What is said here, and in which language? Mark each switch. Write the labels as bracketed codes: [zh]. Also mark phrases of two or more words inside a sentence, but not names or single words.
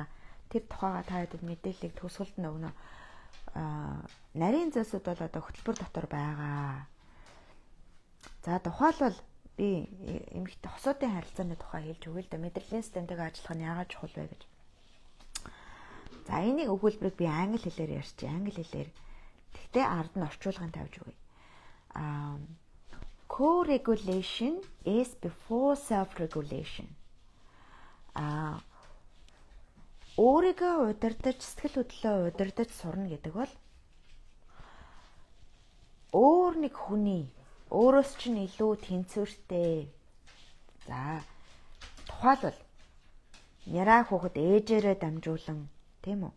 [mn] Тэр тухайга та хэд мэдээллийг төгсгөлд өгнө. Нарийн зүйлсүүд бол одоо хөтөлбөр дотор байгаа. За тухайлбал би эмэгтэй хосуудын харилцааны тухай хэлж өгье л да. Мэдрэлийн системтэйгээ ажиллах нь яагаад чухал вэ гэж. За энийг өгүүлбэрийг би англи хэлээр ярьчих. Англи хэлээр. Тэгтээ ард нь орчуулгын тавьж өгье. [en] Co-regulation is before self-regulation. [mn] Өөрийгөө удирдах, сэтгэл хөдлөлөө удирдах сурна гэдэг бол өөр нэг хүний өөрөөс чинь илүү тэнцвэртэй. За тухайлбал няраа хүүхэд ээжээрээ дамжуулан тийм үү?